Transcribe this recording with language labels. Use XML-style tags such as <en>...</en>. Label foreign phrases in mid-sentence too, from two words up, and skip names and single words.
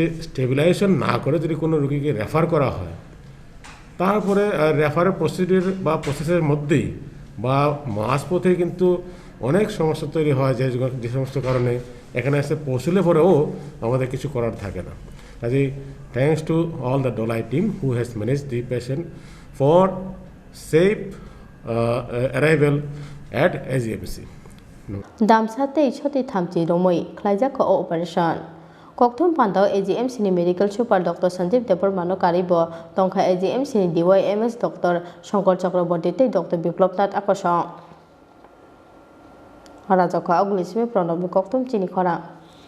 <bn>স্টেবিলাইজেশন না করে যদি কোনো রোগীকে রেফার করা হয় তারপরে রেফারের প্রসিডিউর বা প্রসেসের মধ্যেই বা মাঝপথে কিন্তু অনেক সমস্যা তৈরি হয় যে সমস্ত কারণে এখানে এসে পৌঁছলে পরেও আমাদের কিছু করার থাকে না কাজেই</bn> <en>thanks to all the Dolai team who has manage the patient for safe arrival at</en> <bn>AGMC</bn> <trp>দামসাতে ইছতে থামচি রমই খ্লাইজাক অপারেশন ককথুম পান্দাও AGMC ni</trp> <en>medical super</en> <trp>Dr. Sanjeev Debarmano karibo tongkha AGMC ni DYMS Dr. Shankar Chakraborty te Dr. Biplop Nath Akosong Rajakha Aglisme Pranab Kokthum Chini Khorang</trp>